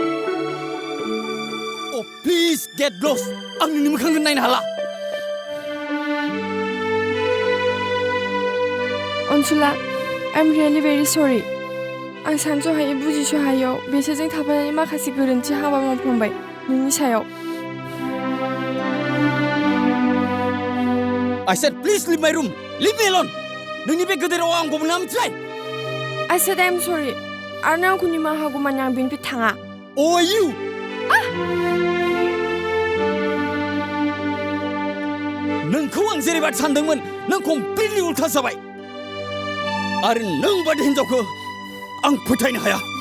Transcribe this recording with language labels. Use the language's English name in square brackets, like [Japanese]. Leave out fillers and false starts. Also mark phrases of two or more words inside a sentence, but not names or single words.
[English] Oh, please get lost. [Bodo] आं नोंनि मोखांखौ नायनो हाला. अनसुला [English] I'm really very sorry [Bodo] आं सानस'हायै बुजिस'हायैयाव बिसोरजों थाफानानै माखासे गोरोन्थि हाबा मावफ्लांबाय नोंनि सायाव [English] I said, please leave my room. Leave me alone. [Bodo] नोंनि बे गोदोराव आंखौ मोना मिथिबाय? [English] I said I'm sorry [Bodo] आरो नों आंखौ निमाहा होगौमानि आं बेनिफ्राय थाङा [English] Oh, you. [Bodo] नोंखौ आं जेरैबादि सानदोंमोन नों कमप्लिटलि उल्था जाबाय आरो नों बादि हिन्जावखौ आं फोथायनो हाया